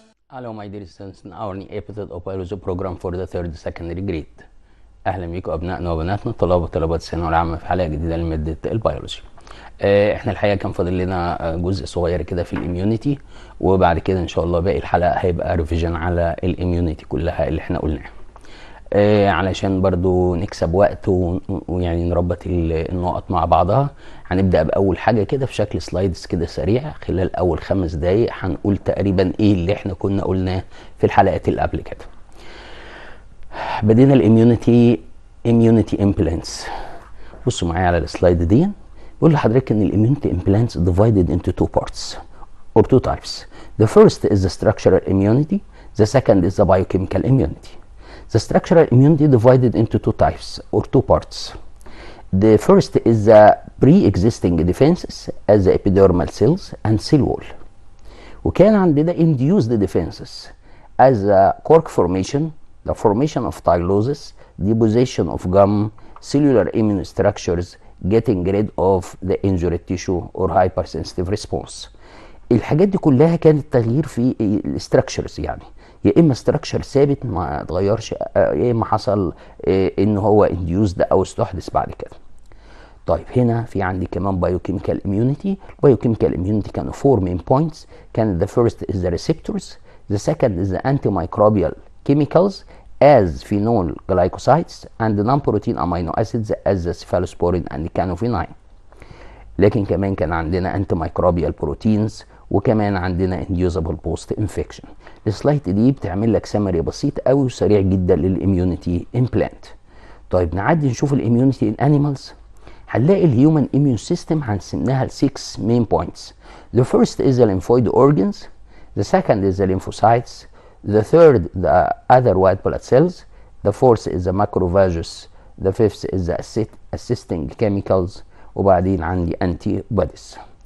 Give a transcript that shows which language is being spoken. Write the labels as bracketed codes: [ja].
[en] Hello my dear students in our new episode of biology program for the third secondary grade. [ar] اهلا بيكم ابنائنا وبناتنا طلاب وطلبات الثانويه العامه في حلقه جديده لماده البيولوجي. احنا الحقيقه كان فاضل لنا جزء صغير كده في الاميونيتي، وبعد كده ان شاء الله باقي الحلقه هيبقى ريفيجن على الاميونيتي كلها اللي احنا قلناها. علشان برضو نكسب وقت ويعني نربط النقط مع بعضها. هنبدأ بأول حاجة كده في شكل سلايدز كده سريع. خلال أول 5 دقايق هنقول تقريبا إيه اللي إحنا كنا قلناه في الحلقات اللي قبل كده. بدينا الاميونيتي امبلانتس. بصوا معايا على السلايد دي. بيقول لحضرتك إن الاميونيتي امبلانتس [en] divided into two parts or two types. The first is the structural immunity. The second is the biochemical immunity. The structural immunity divided into two types or two parts. The first is the pre-existing defenses as the epidermal cells and cell wall. [ar] وكان عندنا [en] induced defenses as the cork formation, the formation of tylosis, deposition of gum, cellular immune structures, getting rid of the injured tissue or hypersensitive response. [ar] الحاجات دي كلها كانت تغيير في الستراكشرز، يعني يا اما ستراكشر ثابت ما اتغيرش، يا اما حصل ان هو انديوزد او استحدث بعد كده. طيب هنا في عندي كمان بايوكيميكال اميونيتي. البايوكيميكال اميونيتي كانوا 4 [en] main points. [ar] كان [en] the first is the receptors, the second is the antimicrobial chemicals as phenol glycosides and non-protein amino acids as the cephalosporin and canophynyl. [ar] لكن كمان كان عندنا [en] antimicrobial proteins، [ar] وكمان عندنا [en] inducible post infection. [ar] السلايد دي بتعمل لك سمري بسيط قوي وسريع جدا للاميونيتي امبلانت. طيب نعدي نشوف الاميونيتي ان انيمالز. هنلاقي الهيومن اميون سيستم هنقسمها ل 6 [en] main points. The first is the lymphoid organs, the second is the lymphocytes, the third the other white blood cells, the fourth is the macrophages, the fifth is the assisting chemicals، [ar] وبعدين عندي انتي بوديز.